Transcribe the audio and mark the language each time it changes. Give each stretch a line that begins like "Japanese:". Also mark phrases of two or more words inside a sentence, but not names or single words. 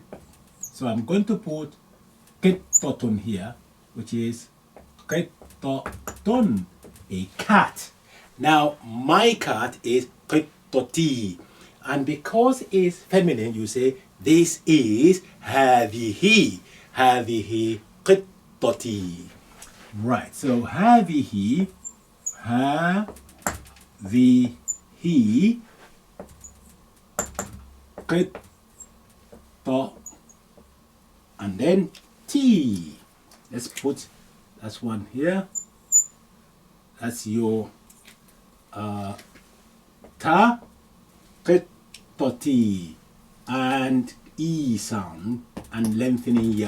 English: So I'm going to put qittotun here, which is qittotun, a cat. Now my cat is qittoti, and because it's feminine, you say this is haadhihi.
Arabic: هذه قطتي.
English: Right, so
Arabic: هذه، هذه قطّ,
English: and then t. Let's put that's one here. That's your ta, qittoti, and e sound and lengthening ya.